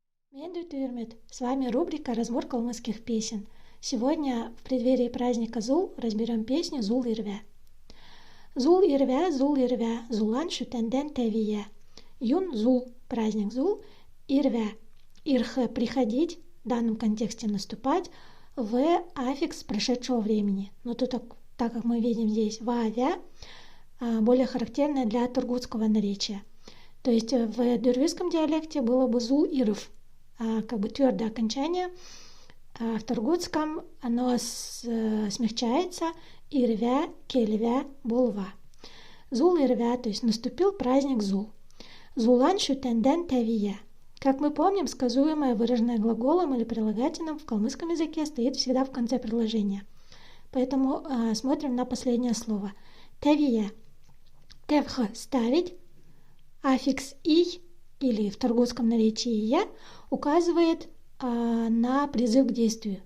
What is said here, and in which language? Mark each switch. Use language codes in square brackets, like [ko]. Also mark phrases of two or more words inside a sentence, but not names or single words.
[ru] Медведь, с вами рубрика «Разбор калмыцких песен». Сегодня в преддверии праздника Зул разберем песню «Зул ирвя». [xal] Зул ирвя, зулан шутенден тевия. Юн зул, [ru] праздник Зул, [xal] ирвя, ирха [ru] приходить, в данном контексте наступать, в аффикс прошедшего времени. Но тут, так как мы видим здесь вавя, более характерное для тургутского наречия. То есть в дюргюзском диалекте было бы [xal] зул ирв, [ru] как бы твердое окончание. В тургутском оно смягчается [xal] ирвя, кельвя, булва. Зул ирвя, [ru] то есть наступил праздник Зул. [xal] Зулан шутенден тавия. [ru] Как мы помним, сказуемое, выраженное глаголом или прилагательным в калмыцком языке стоит всегда в конце предложения. Поэтому смотрим на последнее слово. [xal] Тавия. Тевха [ru] – ставить. Аффикс «и» или в тургутском наречии «я» указывает на призыв к действию.